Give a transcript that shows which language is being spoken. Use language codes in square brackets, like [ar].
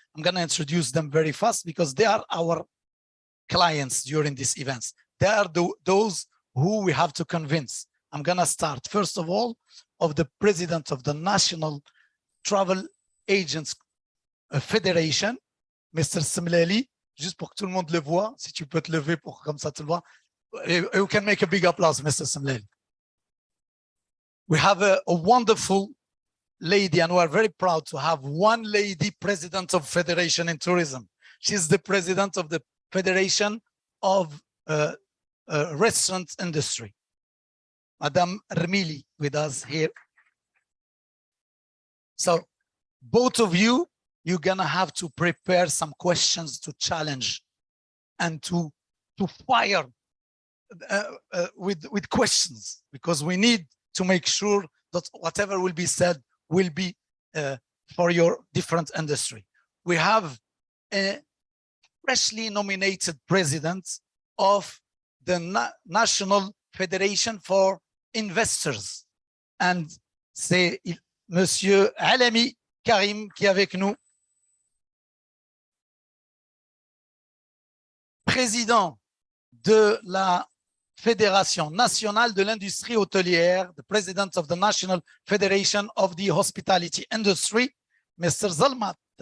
[en] I'm going to introduce them very fast because they are our clients during these events. They are those who we have to convince. I'm going to start, first of all, of the president of the National Travel Agents Federation, Mr. [fr] Semlali, juste pour que tout le monde le voit, si tu peux te lever pour comme ça tu le vois. [en] You can make a big applause, Mr. Semlali. We have a wonderful lady, and we are very proud to have one lady president of Federation in Tourism. She's the president of the Federation of Restaurant Industry. Madame Remili with us here. So both of you, you're gonna have to prepare some questions to challenge and to fire with questions, because we need to make sure that whatever will be said will be for your different industry. We have a freshly nominated president of the National Federation for Investors. [fr] And c'est Monsieur Alami Karim qui est avec nous, président de la Fédération nationale de l'industrie hôtelière, [en] the president of the National Federation of the Hospitality Industry, Mr. Zalmat.